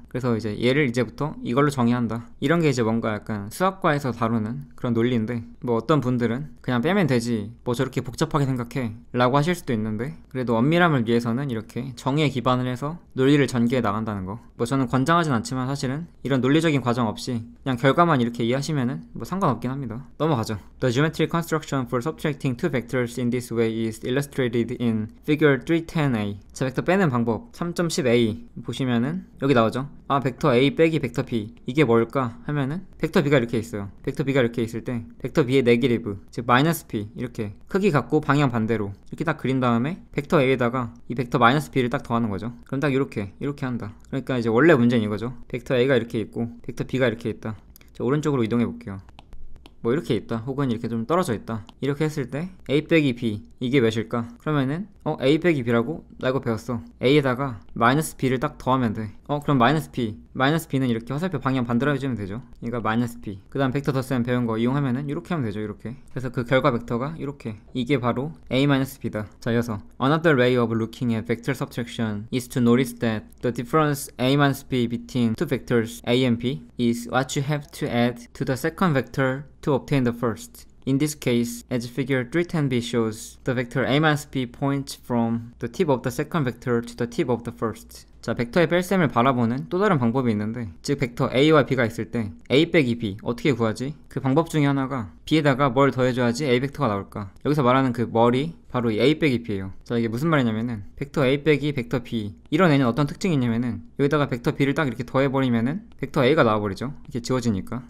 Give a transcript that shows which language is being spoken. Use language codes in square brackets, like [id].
[ko] 그래서 이제 얘를 이제부터 이걸로 정의한다. 이런 게 이제 뭔가 약간 수학과에서 다루는 그런 논리인데, 뭐 어떤 분들은 그냥 빼면 되지 뭐 저렇게 복잡하게 생각해 라고 하실 수도 있는데, 그래도 엄밀함을 위해서는 이렇게 정의에 기반을 해서 논리를 전개해 나간다는 거, 뭐 저는 권장하진 않지만 사실은 이런 논리적인 과정 없이 그냥 결과만 이렇게 이해하시면은 뭐 상관없긴 합니다. 넘어가죠. [en] The geometric construction for subtracting two vectors in this way is illustrated in figure 310a. [ko] 자, 벡터 빼는 방법 3.10a 보시면은 여기 나오죠. 벡터 A 빼기 벡터 B, 이게 뭘까 하면은 벡터 B가 이렇게 있어요. 벡터 B가 이렇게 있을 때 벡터 B의 네게티브, 즉 마이너스 B, 이렇게 크기 같고 방향 반대로 이렇게 딱 그린 다음에 벡터 A에다가 이 벡터 마이너스 B를 딱 더하는 거죠. 그럼 딱 이렇게 한다. 그러니까 이제 원래 문제는 이거죠. 벡터 A가 이렇게 있고 벡터 B가 이렇게 있다. 자, 오른쪽으로 이동해 볼게요. 뭐 이렇게 있다, 혹은 이렇게 좀 떨어져 있다. 이렇게 했을 때 A 빼기 B, 이게 몇일까? 그러면은 A 빼기 B라고 나 이거 배웠어. A에다가 마이너스 B를 딱 더하면 돼. 그럼 마이너스 B는 이렇게 화살표 방향 반대로 해주면 되죠. 그러니까 마이너스 B. 그 다음 벡터 덧셈 배운 거 이용하면은 이렇게 하면 되죠. 이렇게. 그래서 그 결과 벡터가 이렇게, 이게 바로 A-B다. 자, 이어서 [en] Another way of looking at vector subtraction is to notice that the difference A-B between two vectors A and B is what you have to add to the second vector to obtain the first. In this case, as figure 310b shows, the vector A-B points from the tip of the second vector to the tip of the first. [ko] 자, 벡터의 뺄셈을 바라보는 또 다른 방법이 있는데, 즉 벡터 A와 B가 있을 때 A 빼기 B 어떻게 구하지? 그 방법 중에 하나가 B에다가 뭘 더해줘야지 A 벡터가 나올까? 여기서 말하는 그 머리 바로 이 A 빼기 B예요. 자, 이게 무슨 말이냐면은 벡터 A 빼기 벡터 B, 이런 애는 어떤 특징이 있냐면은 여기다가 벡터 B를 딱 이렇게 더해버리면은 벡터 A가 나와버리죠. 이렇게 지워지니까.